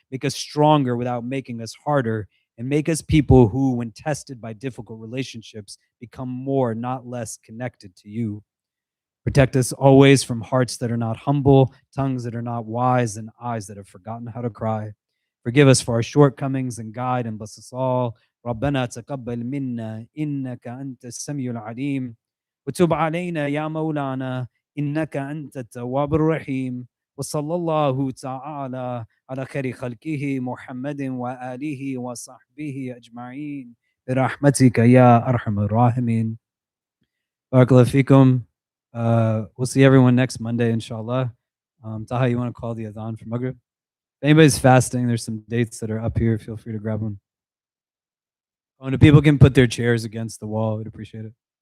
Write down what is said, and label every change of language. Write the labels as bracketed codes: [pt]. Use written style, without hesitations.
[en] Make us stronger without making us harder. And make us people who, when tested by difficult relationships, become more, not less connected to you. Protect us always from hearts that are not humble, tongues that are not wise, and eyes that have forgotten how to cry. Forgive us for our shortcomings and guide and bless us all. [ar] ربنا تقبل منا إنك أنت السميع العليم وتب علينا يا مولانا إنك أنت التواب الرحيم وصلى الله تعالى على خير خلقه محمد وآله وصحبه أجمعين برحمتك يا أرحم الراحمين. Barakallahu feekum. [en] We'll see everyone next Monday, inshallah. Taha, you want to call the adhan for Maghrib? If anybody's fasting, there's some dates that are up here. Feel free to grab one. Oh, and if people can put their chairs against the wall, we'd appreciate it.